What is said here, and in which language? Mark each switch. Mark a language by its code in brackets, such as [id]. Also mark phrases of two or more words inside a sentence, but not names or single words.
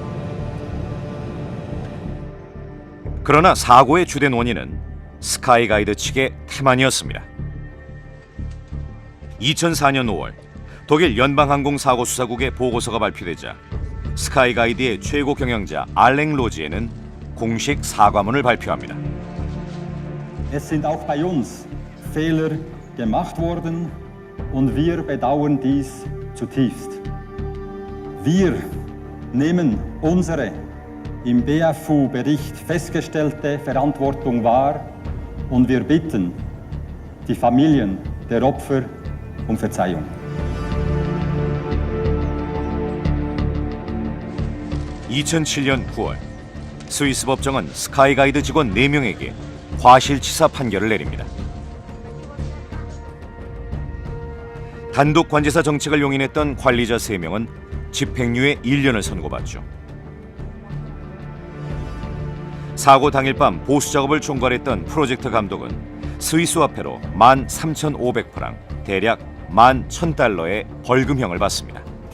[ko] 그러나 사고의 주된 원인은 스카이가이드 측의 태만이었습니다. 2004년 5월 독일 연방항공사고수사국의 보고서가 발표되자 스카이가이드의 최고 경영자 알랭 로지에는 공식 사과문을 발표합니다. [de] Es sind auch bei uns Fehler gemacht worden und wir bedauern dies zutiefst. Wir nehmen unsere im BFU-Bericht festgestellte Verantwortung wahr und wir bitten die Familien der Opfer um Verzeihung. [ko] 2007년 9월 스위스 법정은 스카이가이드 직원 4명에게 과실치사 판결을 내립니다. 단독 관제사 정책을 용인했던 관리자 3명은 집행유예 1년을 선고받죠. 사고 당일 밤 보수 작업을 총괄했던 프로젝트 감독은 스위스 화폐로 13,500프랑 대략 11,000달러의 벌금형을 받습니다.